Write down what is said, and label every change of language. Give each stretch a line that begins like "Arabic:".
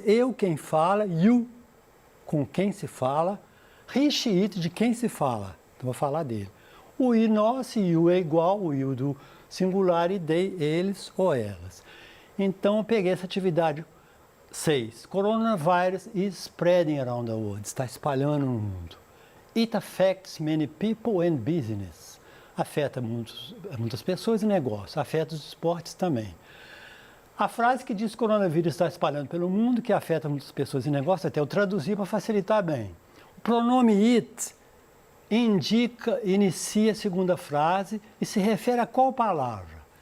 Portuguese: Eu, quem fala, you, com quem se fala, he, she, it, de quem se fala. Então, vou falar dele. O I, nós, you é igual, o you do singular e they, eles ou elas. Então, eu peguei essa atividade 6.
English: Coronavirus is spreading around the world. Está espalhando no mundo. It affects many people and business.
Portuguese: Afeta muitas pessoas e negócios. Afeta os esportes também. A frase que diz que o coronavírus está espalhando pelo mundo, que afeta muitas pessoas e negócios, até eu traduzir para facilitar bem. O pronome it inicia a segunda frase e se refere a qual palavra?